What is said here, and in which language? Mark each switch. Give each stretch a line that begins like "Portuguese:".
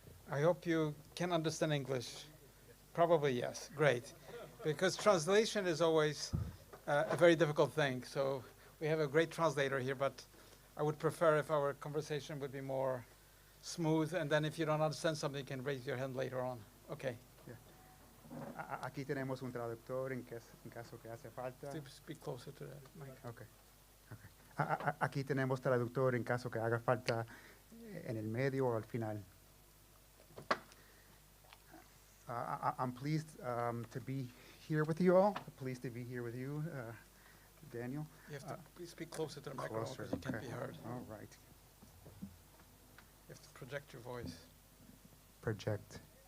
English: I hope you can understand English. Probably yes. Great. Because translation is always a very difficult thing. So we have a great translator here, but I would prefer if our conversation would be more smooth. And then if you don't understand something, you can raise your hand later on. Okay.
Spanish: Aquí tenemos un traductor en caso que hace falta.
English: Speak closer to that mic. Okay.
Spanish: Aquí tenemos traductor en caso que haga falta en el medio o al final.
English: I'm pleased to be here with you all. Pleased to be here with you, Daniel. You have to please speak closer to the microphone because you can't be heard. All right. You have to project your voice. Project.